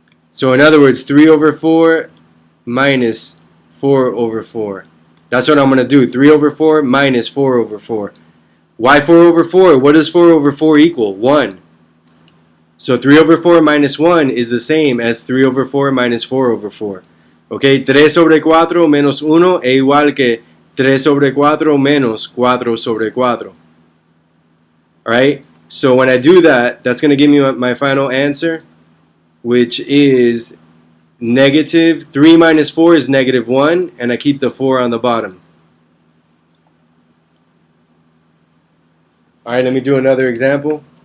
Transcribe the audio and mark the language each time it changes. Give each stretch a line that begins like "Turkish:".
English: So in other words, 3 over 4 minus 4 over 4. That's what I'm going to do. 3 over 4 minus 4 over 4. Why 4 over 4? What does 4 over 4 equal? 1. So 3 over 4 minus 1 is the same as 3 over 4 minus 4 over 4.
Spanish: Okay, 3 sobre 4 menos 1 es igual que 3 sobre 4 menos 4 sobre 4.
English: Alright, so when I do that, that's going to give me my final answer, which is negative 3 minus 4 is negative 1, and I keep the 4 on the bottom. Alright, let me do another example.